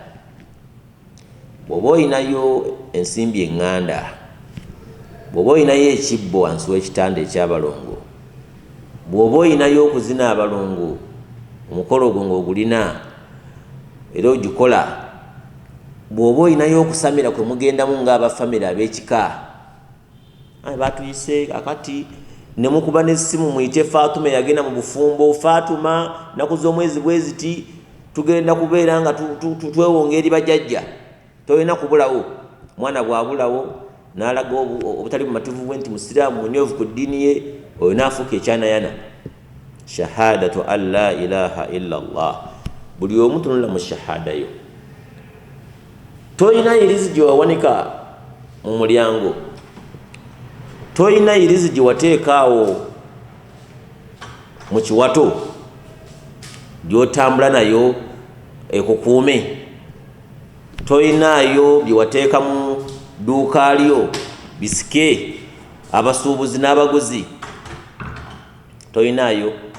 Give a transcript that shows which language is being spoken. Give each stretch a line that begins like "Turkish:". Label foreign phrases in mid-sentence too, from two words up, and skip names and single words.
Ganda: Bw'oba oyinayo ensimbi eŋŋanda, bw'oba oyinayo ekibbo wansi w'ekitanda eky'abalongo, bw'oba oyinayo okuzina abalongo, omukolo ogwo ng'ogulina era ogikola, bw'oba oyinayo okusamira kwe mugendamu ng'abafamire ab'ekika, batuyise akati ne mukuba n'essimu muyite Fatuma yagenda mu bufumbo. Fatuma naku z'omwezi bwe ziti tugenda kubeera nga twewonga eri bajjajja, tolina kubulawo. Mwana bw'abulawo n'alaga obutali bumativu bwe nti musiraamu munyoovu ku ddiini ye, oyo n'afuuka ekyanayana.
Arabic: شهادة أن لا إله إلا الله,
Ganda: buli omu tunula mu shahada yo. Toyina irizi gye wawanika mu mulyango, toyina irizi gye wateekaawo mu kiwato gy'otambula nayo ekukuume, toyinaayo bye wateeka mu dduuka lyo bisike abasuubuzi n'abaguzi, toyinaayo.